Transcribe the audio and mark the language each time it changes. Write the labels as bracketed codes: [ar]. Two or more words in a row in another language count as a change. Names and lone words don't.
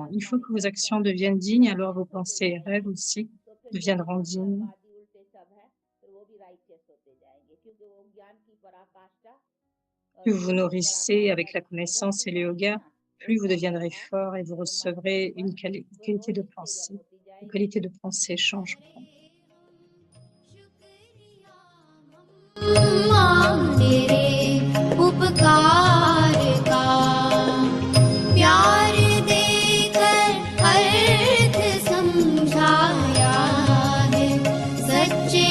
[fr] Il faut que vos actions deviennent dignes, alors vos pensées et rêves aussi deviendront dignes. Plus vous vous nourrissez avec la connaissance et le yoga, plus vous deviendrez fort et vous recevrez une qualité de pensée. Les qualités de pensée changeront. [hi] तेरे उपकार का प्यार देकर अर्थ समझाया है सच्चे